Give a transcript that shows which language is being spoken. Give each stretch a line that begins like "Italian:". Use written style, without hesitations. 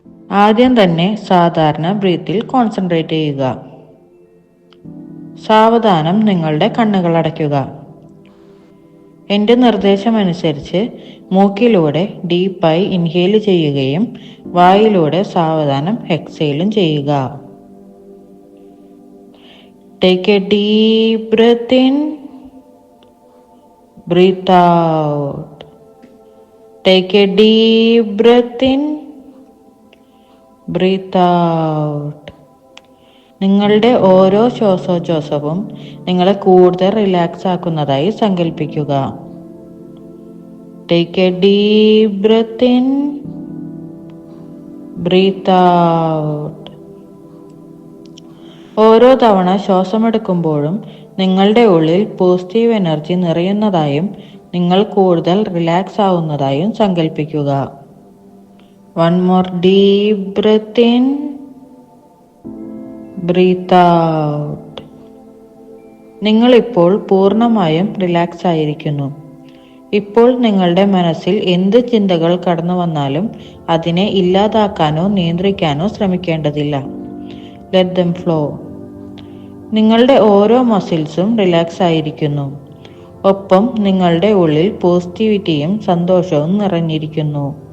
Malayalam: ആദ്യം തന്നെ സാധാരണ ബ്രീത്തിൽ കോൺസെൻട്രേറ്റ് ചെയ്യുക. സാവധാനം നിങ്ങളുടെ കണ്ണുകൾ അടയ്ക്കുക. എൻ്റെ നിർദ്ദേശമനുസരിച്ച് മൂക്കിലൂടെ ഡീപ്പായി ഇൻഹേൽ ചെയ്യുകയും വായിലൂടെ സാവധാനം എക്സേലും ചെയ്യുക.
English: Take a deep breath in, breathe out. Take a deep breath in, breathe out.
Malayalam: നിങ്ങളുടെ ഓരോ ശ്വാസോച്ഛ്വാസവും നിങ്ങളെ കൂടുതൽ റിലാക്സ് ആക്കുന്നതായി സങ്കല്പിക്കുക.
English: Take a deep breath in, breathe out.
Malayalam: ഓരോ തവണ ശ്വാസമെടുക്കുമ്പോഴും നിങ്ങളുടെ ഉള്ളിൽ പോസിറ്റീവ് എനർജി നിറയുന്നതായും നിങ്ങൾ കൂടുതൽ റിലാക്സ് ആവുന്നതായും സങ്കല്പിക്കുക.
English: One more deep breath in, breathe out.
Malayalam: നിങ്ങളിപ്പോൾ പൂർണ്ണമായും റിലാക്സ് ആയിരിക്കുന്നു. ഇപ്പോൾ നിങ്ങളുടെ മനസ്സിൽ എന്ത് ചിന്തകൾ കടന്നു വന്നാലും അതിനെ ഇല്ലാതാക്കാനോ നിയന്ത്രിക്കാനോ ശ്രമിക്കേണ്ടതില്ല.
English: Let them flow.
Malayalam: നിങ്ങളുടെ ഓരോ മസിൽസും റിലാക്സ് ആയിരിക്കുന്നു. ഒപ്പം നിങ്ങളുടെ ഉള്ളിൽ പോസിറ്റിവിറ്റിയും സന്തോഷവും നിറഞ്ഞിരിക്കുന്നു.